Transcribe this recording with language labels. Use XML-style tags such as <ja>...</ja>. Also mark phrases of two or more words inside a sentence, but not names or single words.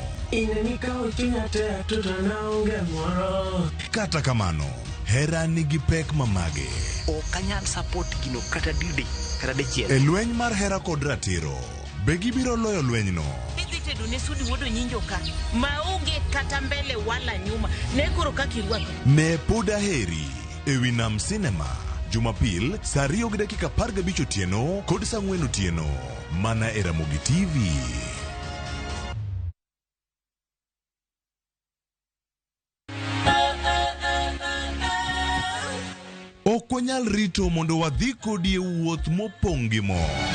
<luo>Inenikawo chunya te tuto naonge moro. Kata kamano, hera nigi pek mamage. Okanyal support gino kata didi kata dechiel. E lweny mar hera kod ratiro, be gibiro loyo lwenyno? Idhi tedo ne sudi wuodo nyinjo ka. Maonge kata</luo> <sw>mbele wala nyuma.</sw> <luo>Ne koro kakirwako. Ne Poda Heri e Winam Cinema. Jumapil, saa 2:15 otieno kod saa 4 otieno. Mana e Ramogi TV. Ok wanyal rito mondo wadhi kodi e wuoth mopong' gi mo.</luo>